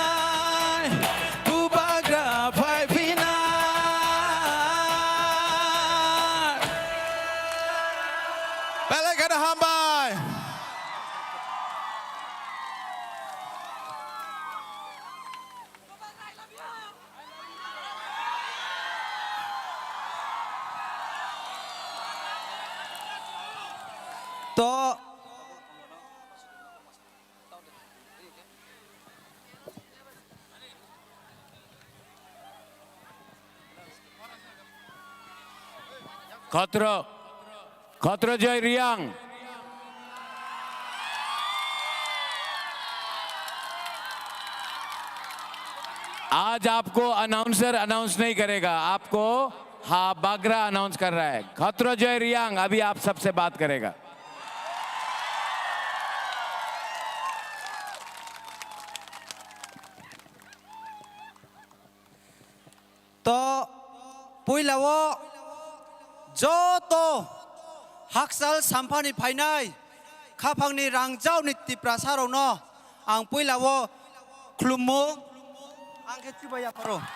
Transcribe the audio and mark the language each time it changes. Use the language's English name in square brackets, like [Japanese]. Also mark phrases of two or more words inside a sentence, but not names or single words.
[Kok Borok] Bubagra 5v9. Balik ada hambai. To [Hindi] खतरो जय रियांग आज आपको अनाउंसर अनाउंस नहीं करेगा, आपको हाँ बागरा अनाउंस कर रहा है। खतरो जय रियांग अभी आप सबसे बात करेगा। [Kok Borok] to puilawo joto haksal sampani phainai khapangni rangjau ni tipra sarono ang puilawo khlumu ang khechibaya paro